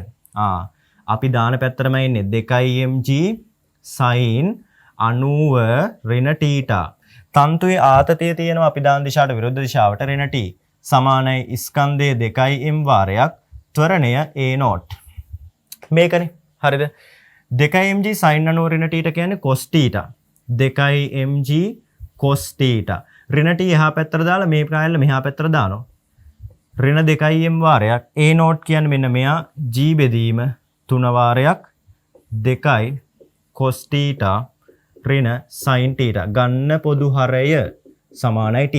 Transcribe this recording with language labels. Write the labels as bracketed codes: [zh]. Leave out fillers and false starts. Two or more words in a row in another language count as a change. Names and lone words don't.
[si] අපි දාන පැත්තටම ඉන්නේ 2mg sin 90 ඍණ θ. තන්තුවේ ආතතිය තියෙනවා අපි දාන දිශාවට විරුද්ධ දිශාවට ඍණ t සමානයි ස්කන්ධයේ 2m වාරයක් ත්වරණය a0. මේකනේ. හරිද? 2mg sin 90 ඍණ t කියන්නේ cos θ. 2mg cos θ. ඍණ t එහා පැත්තට දාලා මේ ප්‍රායල මෙහා පැත්තට දානවා. ඍණ 2m වාරයක් a0 කියන්නේ මෙන්න මෙයා g බෙදීම 3 වාරයක් 2 cos θ ඍණ sin θ ගන්න පොදු හරය සමානයි t.